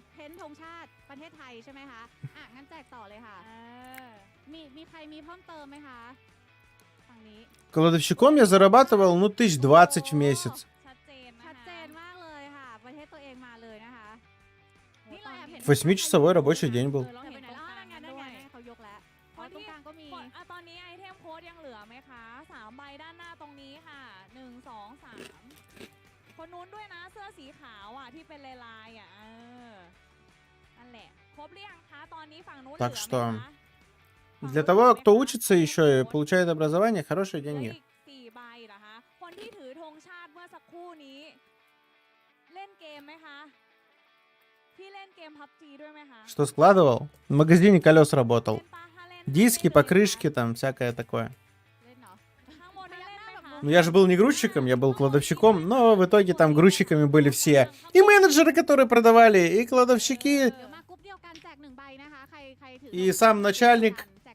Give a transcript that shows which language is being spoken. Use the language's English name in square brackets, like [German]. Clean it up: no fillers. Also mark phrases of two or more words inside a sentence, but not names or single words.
[Russian] Кладовщиком я зарабатывал, ну, 1020 в месяц. 8-часовой рабочий день был. [Thai] ตอนนี้ไอเทมโค้ดยังเหลือไหมคะ3ใบด้านหน้าตรงนี้ค่ะ1 2 3คนนู้นด้วยนะเสื้อสีขาวอ่ะที่เป็นลายๆอ่ะนั่นแหละครบหรือยังคะตอนนี้ฝั่งนู้น [Russian] Так что для того, кто учится еще и получает образование, хорошие деньги. [Thai] 4ใบเหรอคะคนที่ถือธงชาติเมื่อสักครู่นี้เล่นเกมไหมคะพี่เล่นเกม PUBG ด้วยไหมคะ [Russian] Что складывал? В магазине колес работал. Диски, покрышки, там всякое такое. Ну, я же был не грузчиком, я был кладовщиком, но в итоге там грузчиками были все. И менеджеры, которые продавали, и кладовщики, и сам начальник.